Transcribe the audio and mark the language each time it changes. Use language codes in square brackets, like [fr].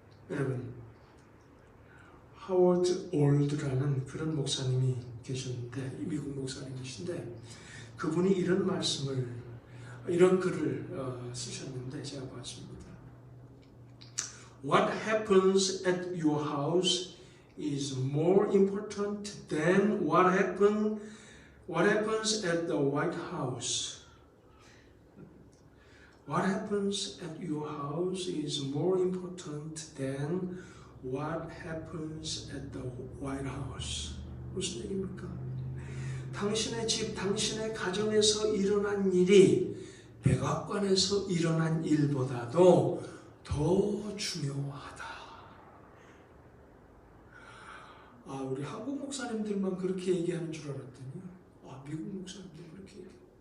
[ko] 여러분, 하워드 올드라는 그런 목사님이 계셨는데, 미국 목사님이신데, 그분이 이런 말씀을, 이런 글을 쓰셨는데 제가 봤습니다. [en] What happens at your house is more important than what happens at the White House. What happens at your house is more important than what happens at the White House. [ko] 무슨 얘기입니까? 당신의 집, 당신의 가정에서 일어난 일이 백악관에서 일어난 일보다도 더 중요하다. 우리 한국 목사님들만 그렇게 얘기하는 줄 알았더니 미국 목사님들 그렇게 얘기해요.